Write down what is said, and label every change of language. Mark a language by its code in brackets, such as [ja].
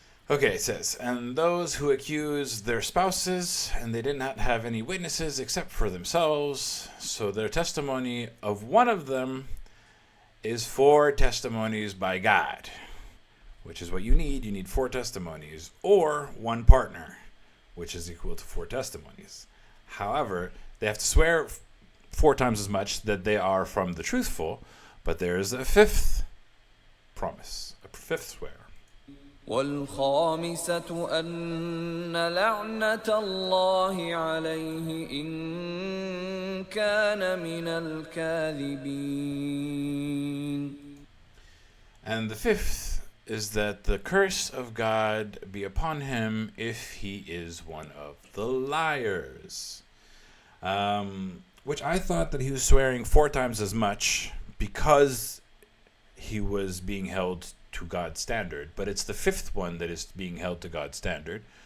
[en] Okay, it says, and those who accuse their spouses, and they did not have any witnesses except for themselves, so their testimony of one of them is 4 testimonies by God, which is what you need. You need 4 testimonies, or 1 partner, which is equal to 4 testimonies. However, they have to swear 4 times as much that they are from the truthful, but there is a 5th promise, a 5th swear. [ar] والخامسة أن لعنة الله عليه إن كان من الكاذبين. [en] And the 5th is that the curse of God be upon him if he is one of the liars. Which I thought that he was swearing 4 times as much because he was being held to God's standard, but it's the 5th one that is being held to God's standard.